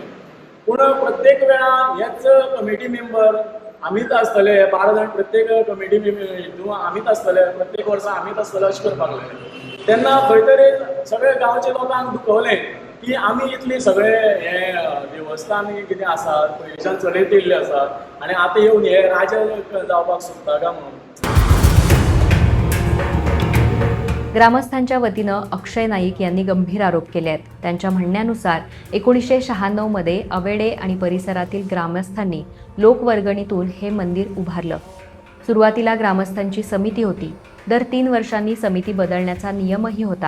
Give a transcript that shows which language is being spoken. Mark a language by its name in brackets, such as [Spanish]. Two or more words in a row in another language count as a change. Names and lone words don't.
[Konkani] पूण प्रत्येक वेळा हेच [English] committee member [Konkani] आमीच आसतले, 12 जाण प्रत्येक कमिटी हितून आमीच आसतले, प्रत्येक वर्सा आमीच आसतले अशें करपाक लागले. तेन्ना खंय तरी सगळे गांवच्या लोकांक दुखवलें की आमी इतली सगळे हे देवस्थान कितें आसा पयलींच्यान चलयत येयल्ले आसा आनी आतां येवन हे राजा जावपाक सोदता काय म्हणून. [Marathi] ग्रामस्थांच्या वतीनं अक्षय नाईक यांनी गंभीर आरोप केले आहेत. त्यांच्या म्हणण्यानुसार 1996 मध्ये अवेडे आणि परिसरातील ग्रामस्थांनी लोकवर्गणीतून हे मंदिर उभारलं. सुरुवातीला ग्रामस्थांची समिती होती. दर 3 वर्षांनी समिती बदलण्याचा नियमही होता.